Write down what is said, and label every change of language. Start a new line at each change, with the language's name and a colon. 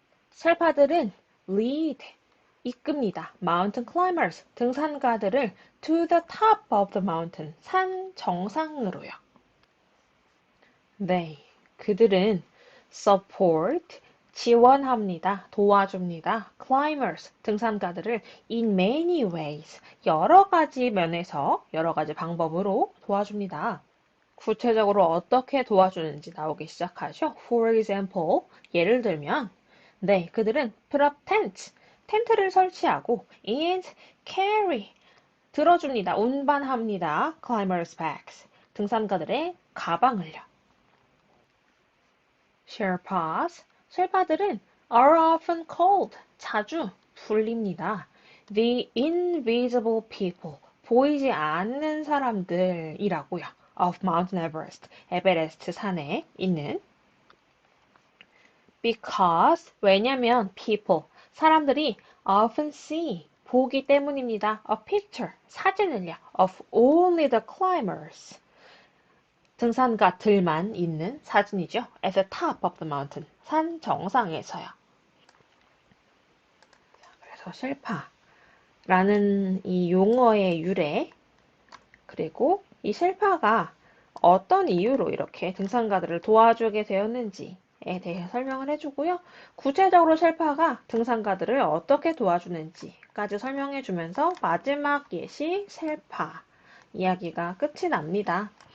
Korean: 셰르파들은
English: lead,
Korean: 이끕니다.
English: Mountain climbers,
Korean: 등산가들을
English: to the top of the mountain,
Korean: 산 정상으로요. 그들은
English: support,
Korean: 지원합니다. 도와줍니다.
English: climbers,
Korean: 등산가들을
English: in many ways,
Korean: 여러 가지 면에서, 여러 가지 방법으로 도와줍니다. 구체적으로 어떻게 도와주는지 나오기 시작하죠.
English: For example,
Korean: 예를 들면, 그들은
English: put up tents,
Korean: 텐트를 설치하고
English: and carry,
Korean: 들어줍니다. 운반합니다.
English: climbers' bags.
Korean: 등산가들의 가방을요.
English: Sherpas,
Korean: 쉘파들은
English: are often called,
Korean: 자주 불립니다.
English: The invisible people,
Korean: 보이지 않는 사람들이라고요.
English: Of Mount Everest,
Korean: 에베레스트 산에 있는.
English: Because,
Korean: 왜냐면
English: people,
Korean: 사람들이
English: often see,
Korean: 보기 때문입니다.
English: A picture,
Korean: 사진을요.
English: Of only the climbers,
Korean: 등산가들만 있는 사진이죠.
English: At the top of the mountain,
Korean: 산 정상에서요. 그래서 쉘파라는 이 용어의 유래, 그리고 이 쉘파가 어떤 이유로 이렇게 등산가들을 도와주게 되었는지에 대해 설명을 해주고요. 구체적으로 쉘파가 등산가들을 어떻게 도와주는지까지 설명해주면서 마지막 예시 쉘파 이야기가 끝이 납니다.